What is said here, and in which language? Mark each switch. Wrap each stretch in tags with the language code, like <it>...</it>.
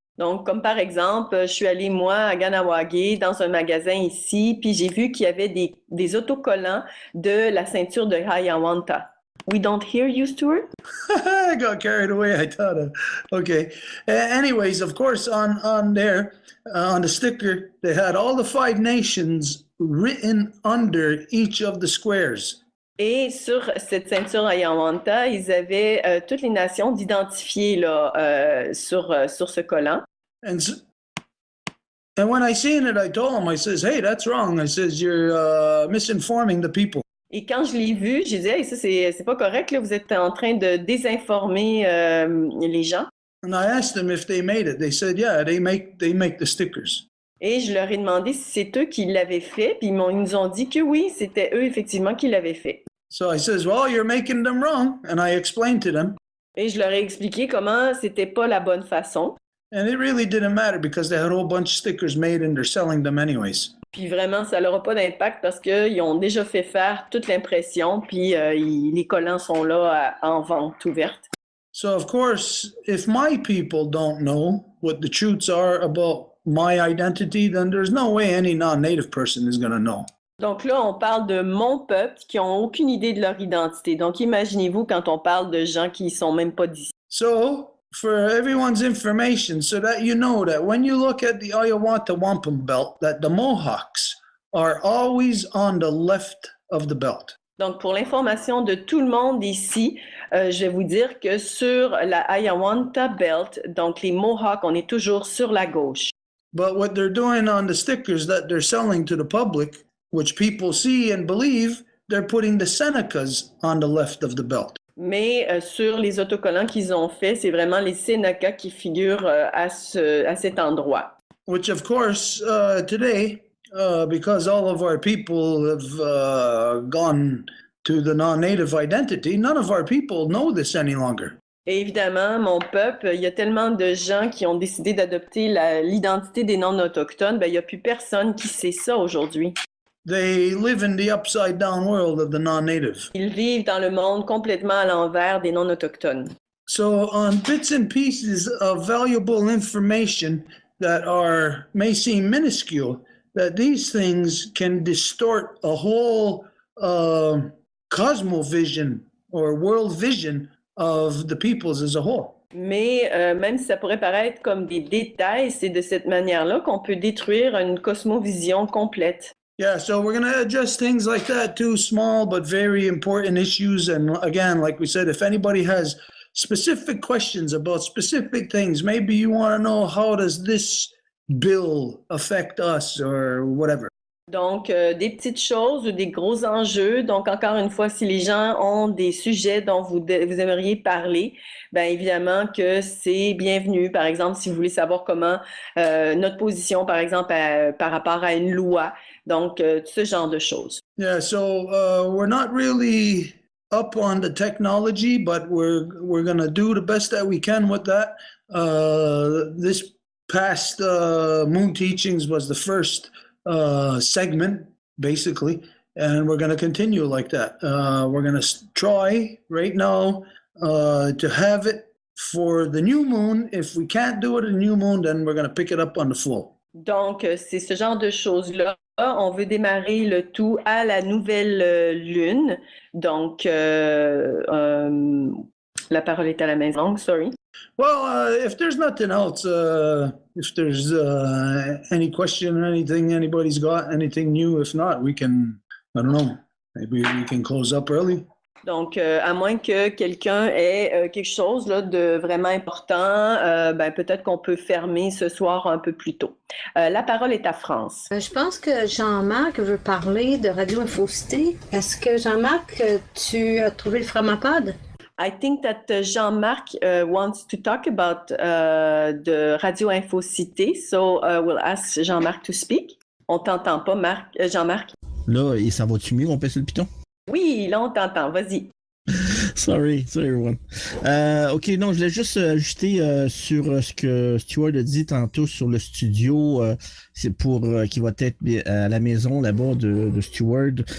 <fr>Donc, comme par exemple, je suis allée, moi, à Kahnawake, dans un magasin ici, puis j'ai vu qu'il y avait des autocollants de la ceinture de Hiawatha.</fr> <en>We don't hear you, Stuart? I got carried away. I thought, okay. Anyways, of course, on there, on the sticker, they had all the 5 nations written under each of the squares.</en> <fr>Et sur cette ceinture Hiawatha, ils avaient toutes les nations d'identifier là, sur ce collant.</fr> <en>And when I seen it, I told him, I says, hey, that's wrong. I says, you're misinforming the people.</en> <fr>Et quand je l'ai vu, j'ai dit, hey, ça, c'est pas correct, là, vous êtes en train de désinformer les gens.</fr> <en>And I asked them if they made it. They said, yeah, they make the stickers.</en> <fr>Et je leur ai demandé si c'est eux qui l'avaient fait, puis ils nous ont dit que oui, c'était eux effectivement qui l'avaient fait.</fr> <en>So I says, well, you're making them wrong. And I explained to them.</en> <fr>Et je leur ai expliqué comment c'était pas la bonne façon.</fr> <en>And it really didn't matter because they had a whole bunch of stickers made and they're selling them anyways.</en> <fr>Puis vraiment, ça n'aura pas d'impact parce qu'ils ont déjà fait faire toute l'impression, puis les collants sont là en vente ouverte.</fr> <en>So, of course, if my people don't know what the truths are about my identity, then there's no way any non-native person is going to know.</en> <fr>Donc là, on parle de mon peuple qui n'ont aucune idée de leur identité. Donc imaginez-vous quand on parle de gens qui ne sont même pas d'ici.</fr> <en>So, for everyone's information, so that you know that when you look at the Hiawatha Wampum Belt, that the Mohawks are always on the left of the belt.</en> <fr>Donc, pour l'information de tout le monde ici, je vais vous dire que sur la Hiawatha Belt, donc les Mohawks, on est toujours sur la gauche.</fr> <en>But what they're doing on the stickers that they're selling to the public, which people see and believe, they're putting the Senecas on the left of the belt.</en> <fr>Mais sur les autocollants qu'ils ont fait, c'est vraiment les Seneca qui figurent à cet endroit.</fr> <en>Which, of course, today, because all of our people have gone to the non-native identity, none of our people know this any longer.</en> <fr>Et évidemment, mon peuple, il y a tellement de gens qui ont décidé d'adopter l'identité des non-autochtones, ben, il n'y a plus personne qui sait ça aujourd'hui.</fr> <en>They live in the upside-down world of the non-native.</en> <fr>Ils vivent dans le monde complètement à l'envers des non-autochtones.</fr> <en>So on bits and pieces of valuable information that may seem minuscule, that these things can distort a whole cosmovision or world vision of the peoples as a whole.</en> <fr>Mais même si ça pourrait paraître comme des détails, c'est de cette manière-là qu'on peut détruire une cosmovision complète.</fr> <en>Yeah, so we're going to address things like that too, small but very important issues. And again, like we said, if anybody has specific questions about specific things, maybe you want to know how does this bill affect us or whatever.</en> <fr>Donc, des petites choses ou des gros enjeux. Donc, encore une fois, si les gens ont des sujets dont vous aimeriez parler, bien évidemment que c'est bienvenu. Par exemple, si vous voulez savoir comment notre position, par exemple, par rapport à une loi. Donc, ce genre de choses.</fr> <en>Yeah, so we're not really up on the technology, but we're going to do the best that we can with that. This past Moon Teachings was the first segment, basically, and we're going to continue like that. We're going to try right now to have it for the new moon. If we can't do it in the new moon, then we're going to pick it up on the flow.</en> <fr>Donc, c'est ce genre de choses-là. On veut démarrer le tout à la nouvelle lune. Donc, la parole est à la maison.</fr> <en>Sorry. Well, if there's nothing else, if there's any question, anything anybody's got, anything new, if not, we can, I don't know, maybe we can close up early.</en> <fr>Donc, à moins que quelqu'un ait quelque chose là, de vraiment important, ben, peut-être qu'on peut fermer ce soir un peu plus tôt. La parole est à France. Je pense que Jean-Marc veut parler de Radio Infocité. Est-ce que Jean-Marc, tu as trouvé le Framapod?</fr> <en>I think that Jean-Marc wants to talk about the Radio Infocité, so we'll ask Jean-Marc to speak.</en> <fr>On t'entend pas, Jean-Marc? Là, et ça va-tu mieux, on pèse le piton? Oui, là, on t'entend. Vas-y.</fr> <en>Sorry everyone.</en> <fr>OK, non, je voulais juste ajouter sur ce que Stuart a dit tantôt sur le studio, c'est pour qui va être à la maison là-bas de Stuart.</fr>